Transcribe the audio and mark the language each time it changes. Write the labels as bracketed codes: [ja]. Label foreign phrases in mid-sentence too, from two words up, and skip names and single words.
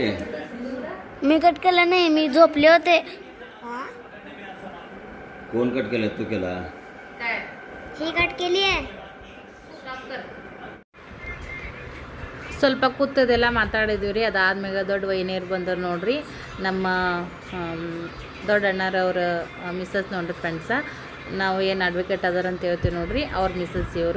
[mr] मी कट केला नाही, मी झोपले होते. कोण कट केलं? तू केला? ही कट केली आहे. [kn] ಸ್ವಲ್ಪ ಕೂತದೆಲ್ಲ ಮಾತಾಡಿದ್ವಿ ರೀ. ಅದಾದ್ಮೇಲೆ ದೊಡ್ಡ ವೈನಿಯರು ಬಂದರು ನೋಡ್ರಿ. ನಮ್ಮ ದೊಡ್ಡ ಅಣ್ಣರವ್ರ ಮಿಸ್ಸಸ್ ನೋಡ್ರಿ ಫ್ರೆಂಡ್ಸ. ನಾವು ಏನು ಅಡ್ವೊಕೇಟ್ ಅದಾರ ಅಂತ ಹೇಳ್ತೀವಿ ನೋಡ್ರಿ, ಅವ್ರ ಮಿಸ್ಸಸ್ ಇವರು.